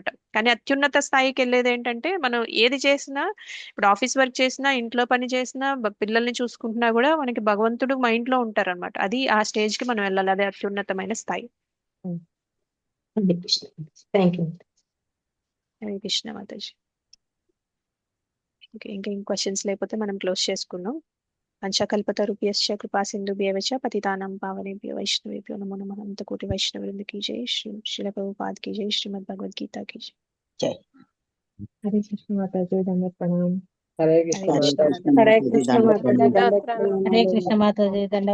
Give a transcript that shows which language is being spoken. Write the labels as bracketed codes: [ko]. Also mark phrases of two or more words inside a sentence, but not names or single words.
[te] కానీ అత్యున్నత స్థాయికి వెళ్ళేది ఏంటంటే మనం ఏది చేసినా, ఇప్పుడు [en] office work [te] చేసినా, ఇంట్లో పని చేసినా, పిల్లల్ని చూసుకుంటున్నా కూడా మనకి భగవంతుడు మైండ్ లో ఉంటారు అనమాట. అది ఆ స్టేజ్ కి మనం వెళ్ళాలి. అదే అత్యున్నతమైన స్థాయి. హరే కృష్ణ. [en] thank you. [te] హరే కృష్ణ మాతాజీ. ఓకే, ఇంకా క్వశ్చన్స్ లేకపోతే మనం క్లోజ్ చేసుకుందాం. [sa] పంచకల్పతరుభ్యశ్చ కృపా సింధుభ్యశ్చ పతితానాం పావనేభ్యో వైష్ణవేభ్యో నమో నమః. అనంతకోటి వైష్ణవవృంద [hi] की जय, श्रील प्रभुपाद की जय, श्रीमद् भगवद गीता की जय. हरे कृष्ण माताजी, [te] దండవత్ ప్రణామం. హరే కృష్ణ హరే కృష్ణ మాతాజీ. మాతాజీ. హరే కృష్ణ మాతాజీ, దండవత్ దండవత్ ప్రణామాలు. హరే కృష్ణ మాతాజీ, దండవ